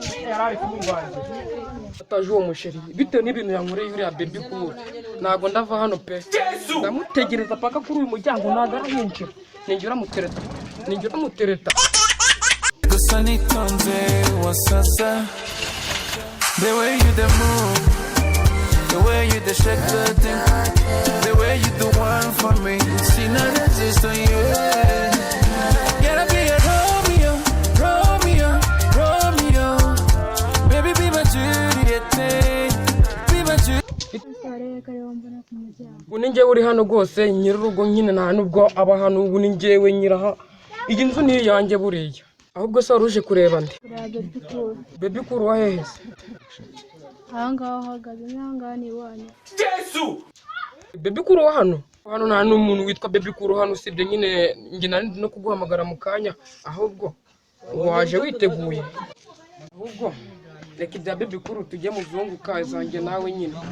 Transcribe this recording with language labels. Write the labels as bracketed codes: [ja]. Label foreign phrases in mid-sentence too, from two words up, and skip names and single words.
[rw] Yari ari kumurwanira. Ataje uwo musheri, bitewe n'ibintu yankoreye uriya baby cool. Ntabwo ndava hano pe. Yesu! Ndamutegereza paka kuri uyu muryango, ntabwo arahinjira. Ninjye uramutereta. Ninjye uramutereta. Gusa nitonze wasasa. [en] The way you the move, the way you the shake the thing, the way you the one for me. She not resist on you. Gotta be a Romeo, Romeo, Romeo. Baby, be my Juliet, be my Juliet. [rw] Ese warebe ko ariho mbona ku muryango? Ubu ni njyewe uri hano rwose, nyir'urugo nyine nta nubwo aba hano, ubu ni njyewe nyiraha. Iyi nzu ni iyanjye buriya. Ahubwo se wari uje kureba nde? Kureba baby cool. Baby cool wa hehe se? Aha ngaha uhagaze, aha ngaha ni iwanyu. Yesu! Baby cool wa hano? Hano nta n'umuntu witwa baby cool hano, usibye nyine njye nari ndi no kuguhamagara mu kanya. Ahubwo waje witeguye. Ahubwo reka ibya baby cool tujye mu zungu ka zanjye nawe nyine.